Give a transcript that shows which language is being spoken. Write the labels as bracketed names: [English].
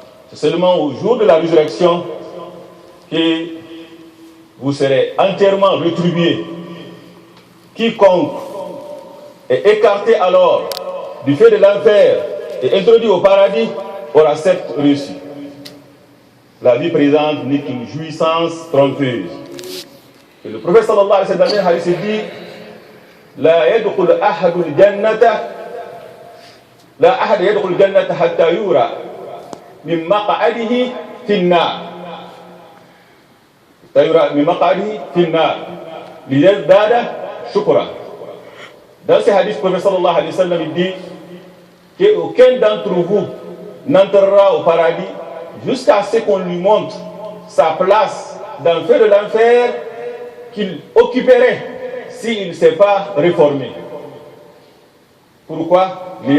[French] C'est seulement au jour de la résurrection que vous serez entièrement rétribués. Quiconque est écarté alors du feu de l'enfer et introduit au paradis aura certes reçu. La vie présente n'est qu'une jouissance trompeuse. Et le prophète sallallahu alayhi wa sallam hadith dit [Arabic] لا يدخل أحد الجنة لا أحد يدخل الجنة حتى يرى من مقعده في النار من مقعده في النار ليزداد شكرا. [French] Dans ce hadith, le prophète sallallahu alayhi wa sallam dit qu'aucun d'entre vous n'entrera au paradis jusqu'à ce qu'on lui montre sa place dans le feu de l'enfer qu'il occuperait s'il ne s'est pas réformé. Pourquoi?